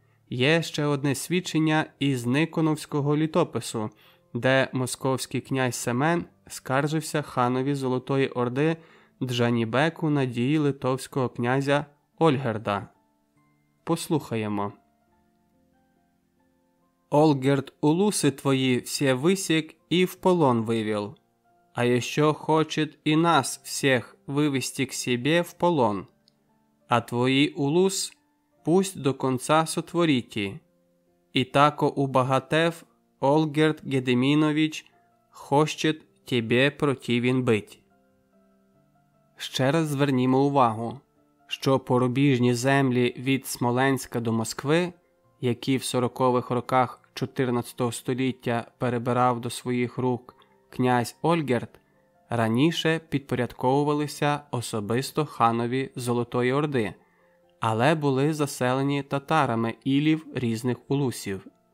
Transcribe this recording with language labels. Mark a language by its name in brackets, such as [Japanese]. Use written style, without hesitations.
[Ukrainian] Є ще одне свідчення із Никоновського літопису, де московський князь Семен скаржився ханові Золотої Орди Джанібеку на дії литовського князя Ольгерда. Послухаємо. [Russian] «Ольгерд улусы твои все высек и в полон вывел, а еще хочет и нас всех вывести к себе в полон, а твои улус пусть до конца сотворите, и тако убагатев Ольгерд Гедемінович хочет тебе противен бить». [Ukrainian] Ще раз звернімо увагу, що порубіжні землі від Смоленська до Москви, які в 40-х роках 14 століття перебирав до своїх рук князь Ольгерд, раніше підпорядковувалися особисто ханові Золотої Орди, але були заселені татарами ілів різних улусів.